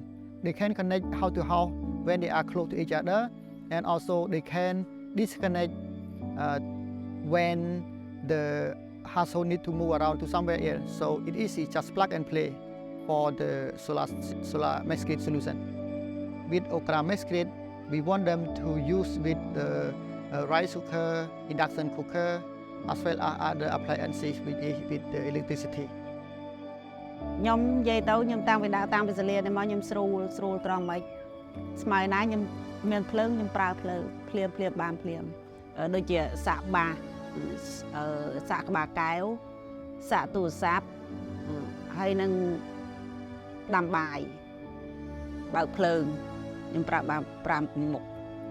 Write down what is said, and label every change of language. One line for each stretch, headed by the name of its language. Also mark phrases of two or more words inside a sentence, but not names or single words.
English: They can connect house to house when they are close to each other, and also they can disconnect when the household need to move around to somewhere else. So it's easy, just plug and play for the solar grid solution. With Okra grid, we want them to use with the rice cooker, induction cooker, as well as other appliances with the electricity.
Khmer: ខ្ញុំនិយាយទៅខ្ញុំតាំងពីដាក់តាំងពីសាលានេះមកខ្ញុំស្រួលត្រង់មិនស្មើណាខ្ញុំមានភ្លើងខ្ញុំប្រើភ្លើងភ្លាមបានភ្លាមដូចជាសាក់បាសសាក់ក្បាលកែវសាក់ទូរស័ព្ទហើយនឹងដាំបាយបើកភ្លើងខ្ញុំប្រើបាន5មុខ